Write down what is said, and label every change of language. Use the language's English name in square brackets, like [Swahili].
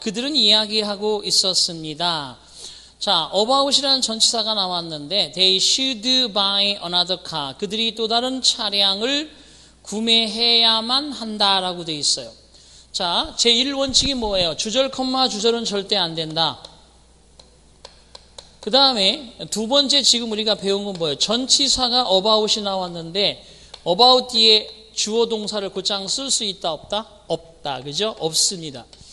[Korean] 그들은 이야기하고 있었습니다. 자, about이라는 전치사가 나왔는데 [English] They should buy another car. [Korean] 그들이 또 다른 차량을 구매해야만 한다라고 되어 있어요. 자, 제1원칙이 뭐예요? 주절, 주절은 절대 안 된다. 그 다음에 두 번째 지금 우리가 배운 건 뭐예요? 전치사가 about이 나왔는데 about 뒤에 주어 동사를 곧장 쓸 수 있다 없다? 없다. 그죠? 없습니다.